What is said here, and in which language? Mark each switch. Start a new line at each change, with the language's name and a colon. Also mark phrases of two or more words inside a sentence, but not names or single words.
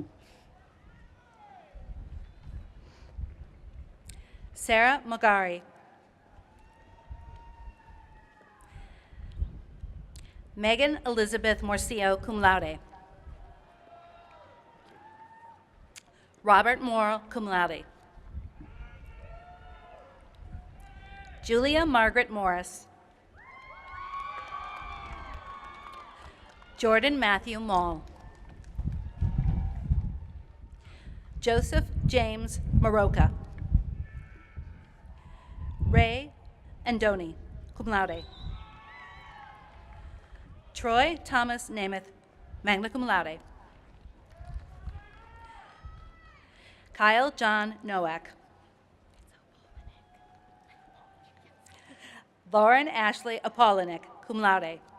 English: Sarah Magari. Megan Elizabeth Morcio,
Latin: cum laude.
English: Robert Morrill,
Latin: cum laude.
English: Julia Margaret Morris. Jordan Matthew Mall. Joseph James Maroka. Ray Andoni,
Latin: cum laude.
English: Troy Thomas Namath,
Latin: magna cum laude.
English: Kyle John Nowak. Lauren Ashley Apollonik,
Latin: cum laude.